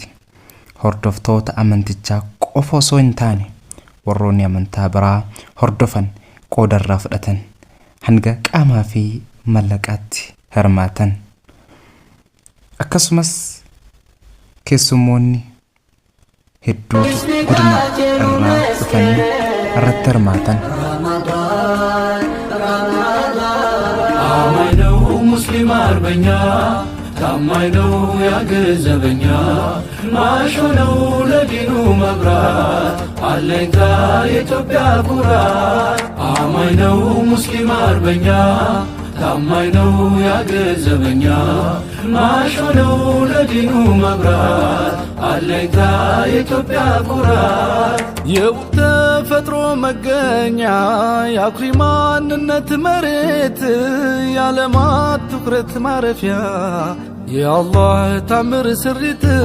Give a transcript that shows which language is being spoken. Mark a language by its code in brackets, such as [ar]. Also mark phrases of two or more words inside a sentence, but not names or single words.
[om] Hordoftoota amantichaa qofa osoo hin taane warroonni amantaa biraa hordofan qoodarraa fudhatan hanga qaamaa fi mallaqaatti hirmaatan. Akkasumas keessummoonni hedduutu godina irraa dhufanii irratti hirmaatan. [am] ሙስሊም አርበኛ ታማኝ ነው ያገዘበኛ ማሾ ነው ለዲኑ መብራት አለኝታ የኢትዮጵያ ኩራት አማኝ ነው ሙስሊም አርበኛ ታማኝ ነው ያገዘበኛ ማሾ ነው ለዲኑ መብራት አለኝታ የኢትዮጵያ ኩራት የተፈጥሮ መገኛ የአኩሪ ማንነት መሬት የዓለማት ትኩረት ማረፊያ የአላህ ታምር ስሪት